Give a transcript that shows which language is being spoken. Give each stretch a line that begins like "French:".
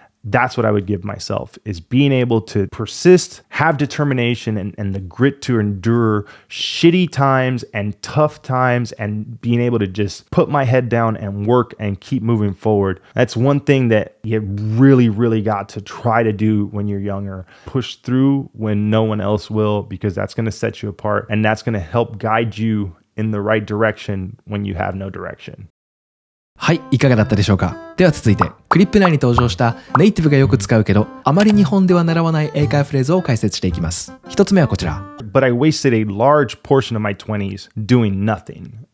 English: That's what I would give myself, is being able to persist, have determination, and the grit to endure shitty times and tough times, and being able to just put my head down and work and keep moving forward. That's one thing that you really, really got to try to do when you're younger. Push through when no one else will, because that's going to set you apart, and that's going to help guide you in the right direction when you have no direction.
Japanese: はい、いかがだったでしょうか。では続いて、クリップ内に登場したネイティブがよく使うけど、あまり日本では習わない英会話フレーズを解説していきます。一つ目はこちら。
English: But I wasted a large portion of my 20s doing nothing.